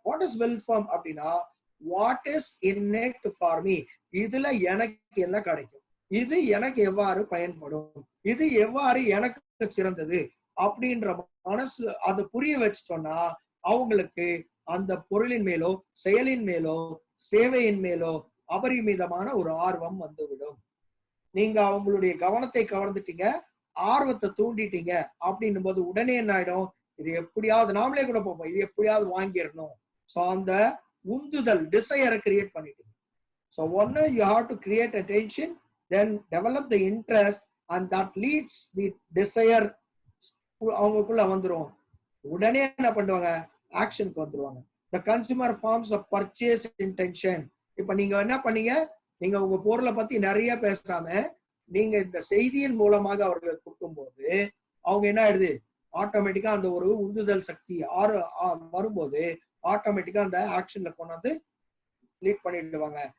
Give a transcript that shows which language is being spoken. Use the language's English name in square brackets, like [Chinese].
[Tamil] What is will firm அப்படின்னா, [English] what is in it for me, [Tamil] இதுல எனக்கு என்ன கிடைக்கும், இது எனக்கு எவ்வாறு பயன்படும், இது எவ்வாறு எனக்கு சிறந்தது அப்படின்ற மனசு அது புரிய வச்சுட்டோம்னா அவங்களுக்கு அந்த பொருளின் மேலோ செயலின் மேலோ சேவையின் மேலோ அபரிமிதமான ஒரு ஆர்வம் வந்துவிடும். நீங்க அவங்களுடைய கவனத்தை கவர்ந்துட்டீங்க, ஆர்வத்தை தூண்டிட்டீங்க அப்படின்னும் போது உடனே என்ன ஆயிடும், இது எப்படியாவது நாமளே கூட போவோம், இது எப்படியாவது வாங்கிடணும். ஸோ அந்த உந்துதல் டிசையரை கிரியேட் பண்ணிட்டீங்க. [English] So ஒன்னு you have to create attention, then develop the interest, and that leads the desire. [Tamil] அவங்களுக்குள்ள வந்துரும். உடனே என்ன பண்ணுவாங்க, ஆக்ஷனுக்கு வந்துருவாங்க. [English] the consumer forms a purchase intention. [Tamil] இப்ப நீங்க என்ன பண்ணீங்க, நீங்க உங்க பொருளை பத்தி நிறைய பேசாம நீங்க இந்த செய்தியின் மூலமாக அவர்களுக்கு கொடுக்கும்போது அவங்க என்ன ஆயிடுது, ஆட்டோமேட்டிக்கா அந்த ஒரு உந்துதல் சக்தி வரும்போது ஆட்டோமேட்டிக்கா அந்த ஆக்ஷன்ல கொண்டாந்து லீட் பண்ணிடுவாங்க.